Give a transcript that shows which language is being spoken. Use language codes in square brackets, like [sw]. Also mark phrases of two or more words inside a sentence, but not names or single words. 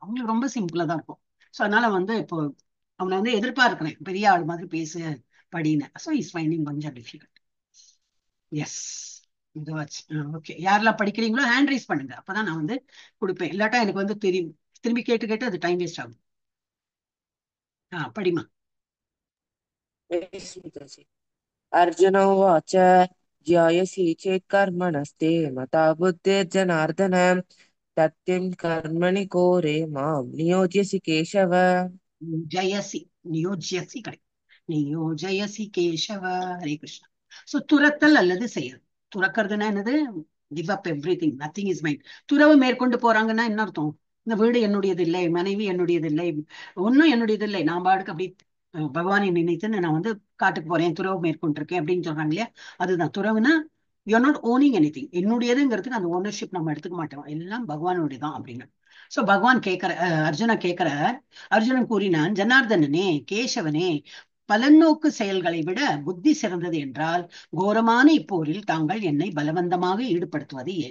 [ta] அவங்களுக்கு ரொம்ப சிம்பிளா தான் இருக்கும். ஸோ அதனால வந்து இப்போ அவனை வந்து எதிர்பார்க்கிறேன், பெரிய ஆள் மாதிரி பேசு படின்னு. [en] so is finding கொஞ்சம் difficult. yes, இதுவாச்சு. [ta] ஓகே, யாரெல்லாம் படிக்கிறீங்களோ [en] hand raise [ta] பண்ணுங்க, அப்பதான் நான் வந்து கொடுப்பேன். இல்லாட்டா எனக்கு வந்து தெரியும், திரும்பி கேட்டு கேட்டு அது [en] time waste [ta] ஆகும். படிமா. [sa] विस्मृतसि अर्जुन उवाच ध्यायसि चेत् कर्मणस्ते मता बुद्धिर्जनार्दन तत्किं कर्मणि घोरे मां नियोज्यसि केशव. [ta] ஜெயசி, நியோஜ்யசி கரெக்ட். [sa] नियोजयसि केशव. [ta] ஹரே கிருஷ்ணா. சோ துரத்தல் அல்லது செயல். துறக்கிறதுனா என்னது? [en] give up every thing, nothing is mind. [ta] துறவு மேற்கொண்டு போறாங்கன்னா என்ன அர்த்தம்? இந்த வீடு என்னுடையது இல்லை, மனைவி என்னுடையது இல்லை, ஒன்னும் என்னுடையது இல்லை, நான் பாட்டுக்கு அப்படி பகவானை நினைத்துன்னு நான் வந்து காட்டுக்கு போறேன், துறவு மேற்கொண்டிருக்கேன் அப்படின்னு சொல்றாங்க இல்லையா? அதுதான் துறவுனா. [en] you're not owning any thing. [ta] என்னுடையதுங்கிறதுக்கு அந்த ஓனர்ஷிப் நம்ம எடுத்துக்க மாட்டோம், எல்லாம் பகவானுடைய தான் அப்படின்னு. சோ பகவான் கேட்கிற, அர்ஜுனா கேட்கிற, அர்ஜுனன் கூறினான், ஜனார்தனனே, கேசவனே, பலநோக்கு செயல்களை விட புத்தி சிறந்தது என்றால் கோரமான இப்போரில் தாங்கள் என்னை பலவந்தமாக ஈடுபடுத்துவது ஏன்?